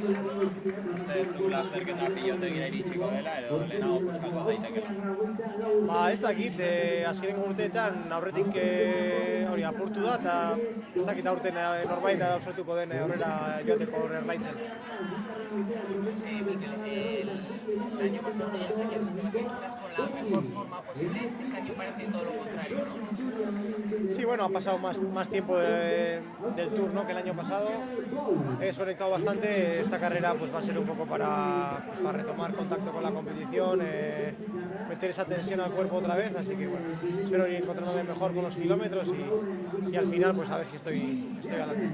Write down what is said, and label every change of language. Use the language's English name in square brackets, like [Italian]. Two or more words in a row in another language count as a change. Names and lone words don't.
[Basque] Uste zu lasterketa pilotegira iritsiko dela edo lehenago puskatu daitekela? Ez dakit, azkenengo urteetan aurretik hori apurtu da eta ez dakit aurten norbait ausartuko den horrela joateko erlaitzen. Mikel, [Spanish] el año pasado no llegaste aquí a San Sebastián quizás con la mejor forma posible, este año parece todo lo contrario, ¿no? Sí, bueno, ha pasado más tiempo del Tour, ¿no?, que el año pasado. He desconectado bastante, esta carrera pues va a ser un poco para retomar contacto con la competición, meter esa tensión al cuerpo otra vez, así que bueno, espero ir encontrándome mejor con los kilómetros y al final pues a ver si estoy adelante.